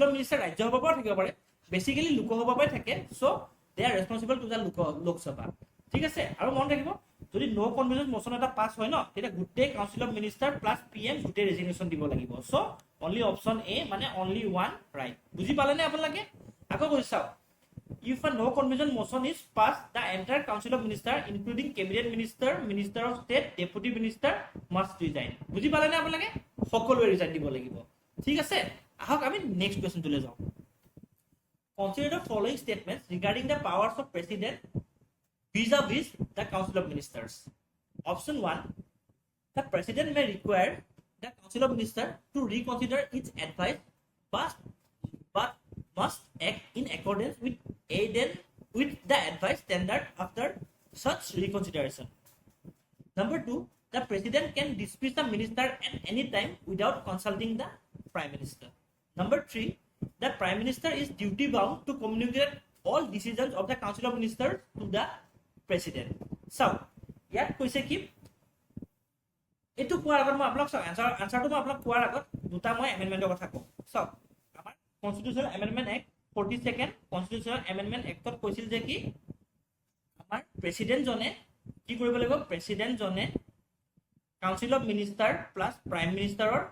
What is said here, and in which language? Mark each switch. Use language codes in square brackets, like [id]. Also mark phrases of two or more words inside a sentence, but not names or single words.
[en] of minister [as] ৰাজ্যসভাৰ পৰা থাকিব পাৰে বেচিকেলি লোকসভাৰ পৰাই থাকে [en] so they are responsible to the Lok Sabha [as] ঠিক আছে আৰু মন ৰাখিব যদি [en] no confidence motion [as] এটা পাছ হয় ন তেতিয়া গোটেই [en] council of minister plus PM [as] গোটেই ৰেজিগনেশ্যন দিব লাগিব [en] so only option a [as] মানে [en] only 1 right [as] বুজি পালেনে আপোনালোকে আকৌ কৈ চাওক if [en] a no confidence motion is passed the entire council of minister including cabinet minister minister of state deputy minister must resign [as] বুজি পালেনে আপোনালোকে সকলোৱে ৰিজাইন দিব লাগিব ঠিক আছে আহক আমি নেক্সট কুৱেশ্যনটোলৈ যাওঁ [en] consider the following statements regarding the powers of president vis-a-vis the council of ministers option 1 the president may require the council of ministers to reconsider its advice but must act in accordance with the advice tendered after such reconsideration. Number 2, the president can dismiss the minister at any time without consulting the prime minister. Number 3, the prime minister is duty bound to communicate all decisions of the council of ministers to the president. So, [as] ইয়াত কৈছে কি এইটো কোৱাৰ আগত মই আপোনাক চাওক আনসাৰটো মই আপোনাক কোৱাৰ আগত দুটা মই এমেণ্ডমেণ্টৰ কথা কওঁ চাওক আমাৰ [en] constitutional amendment act 42nd constitutional amendment act [as] কৈছিল যে কি আমাৰ প্ৰেচিডেণ্টজনে কি কৰিব লাগিব প্ৰেচিডেণ্টজনে [en] council of minister plus prime minister